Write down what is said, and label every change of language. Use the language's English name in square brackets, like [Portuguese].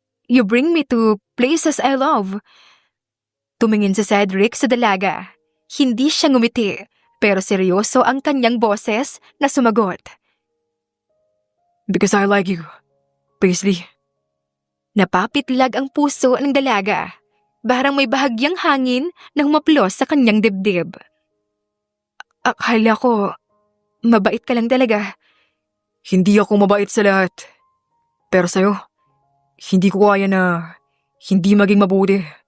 [English] You bring me to places I love. [Filipino] Tumingin si Cedric sa dalaga. Hindi siya ngumiti, pero seryoso ang kanyang boses na sumagot. [English] Because I like you, Paisley. [Filipino] Napapitlag ang puso ng dalaga. Parang may bahagyang hangin na humaplos sa kanyang dibdib. Akala ko, mabait ka lang talaga. Hindi ako mabait sa lahat. Pero sa'yo, hindi ko kaya na hindi maging mabuti.